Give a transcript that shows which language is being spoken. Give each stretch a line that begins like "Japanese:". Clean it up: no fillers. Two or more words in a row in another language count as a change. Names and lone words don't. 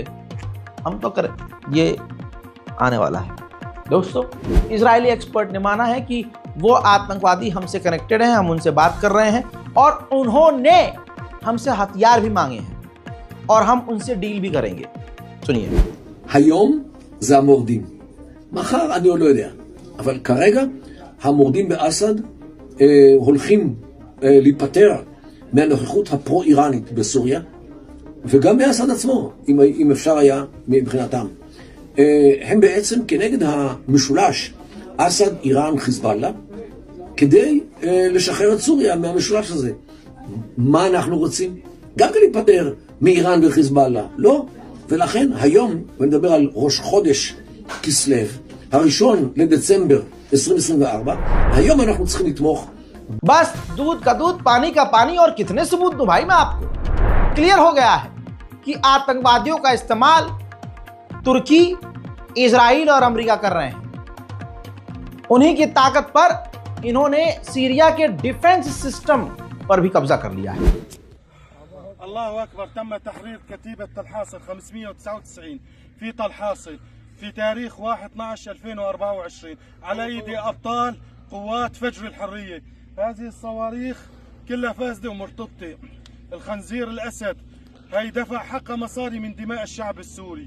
Hindi: हम तो करें। ये आने वाला है दोस्तों। इजरायली एक्सपर्ट ने माना है कि वो आतंकवादी हमसे कनेक्टेड हैं, हम उनसे बात कर रहे हैं और उन्होंने हमसे हथियार भी मांगे हैं और हम उनसे डील भी करेंगे। सुनिए।
Hebrew: היום זה המורדים. מחר אני עוד לא יודע. אבל כרגע המורדים באסד הולכים להיפטר מהנוכחות הפרו-איראנית בסוריה, וגם מאסד עצמו, אם אפשר היה מבחינתם. הם בעצם כנגד המשולש אסד, איראן, חיזבאללה, כדי לשחרר את סוריה מהמשולש הזה. מה אנחנו רוצים? גם כן להיפטר מאיראן וחיזבאללה. לא. ולכן היום, ונדבר על ראש חודש כסלו, הראשון לדצמבר 2024, היום אנחנו צריכים לתמוך.
Hindi: बस दूध का दूध, पानी का पानी, और कितने सबूत दूं भाई मैं आपको? क्लियर हो गया है कि आतंकवादियों का इस्तेमाल तुर्की, इजराइल और अमेरिका कर रहे हैं। उन्हीं की ताकत पर इन्होंने सीरिया के
English: defense system
Hindi: पर भी कब्जा कर लिया है।
Arabic: الله أكبر. تم تحرير كتيبة طلحاصل 599 في طلحاصل في تاريخ 1/12/2024 على أيدي أبطال قوات فجر الحرية. هذه الصواريخ كلها فاسدة ومرتبطة. الخنزير الأسد هي دفع حق مصاري من دماء الشعب السوري.